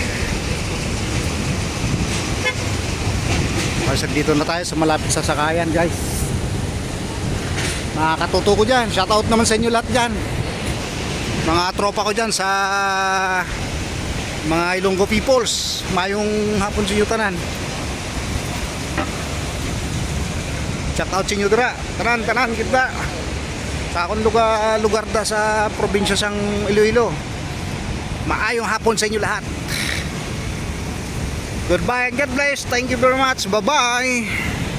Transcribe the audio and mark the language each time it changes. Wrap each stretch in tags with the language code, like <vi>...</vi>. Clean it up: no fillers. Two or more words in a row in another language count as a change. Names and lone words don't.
<tl>Kasi dito na tayo sa malapit sa sakayan guys. Nakakatuto ko dyan. Shoutout naman sa inyo lahat dyan. Mga tropa ko dyan sa mga</tl> <en>Ilonggo peoples.</en> <hil>Mayong hapon sa inyo tanan. Shoutout sa inyo dira. Tanan kita. Sa akong lugar da sa probinsya sang Iloilo. Maayong hapon sa inyo lahat.</hil> <en>Goodbye and God bless. Thank you very much. Bye-bye.</en>